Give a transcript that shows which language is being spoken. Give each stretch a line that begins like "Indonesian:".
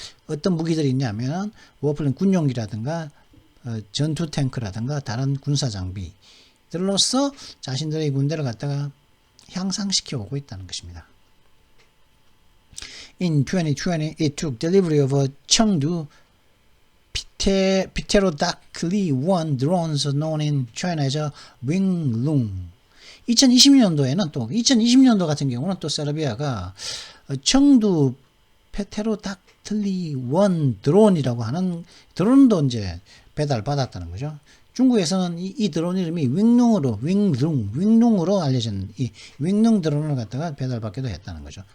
Korean: 어떤 무기들이 있냐면 워플랜 군용기라든가 전투 탱크라든가 다른 군사 장비들로서 자신들의 군대를 갖다가 향상시켜 오고 있다는 것입니다.
English: In 2020, it took delivery of a Chengdu Pterodactyl-1 drones known in China as a Winglong.
Korean: 2020년도 같은 경우는 또 세르비아가 청두 페테로닥틀리1 드론이라고 하는 드론도 이제 배달받았다는 거죠. 중국에서는 이 드론 이름이 윙룽으로 알려진 이 윙룽 드론을 갖다가 배달받기도 했다는 거죠.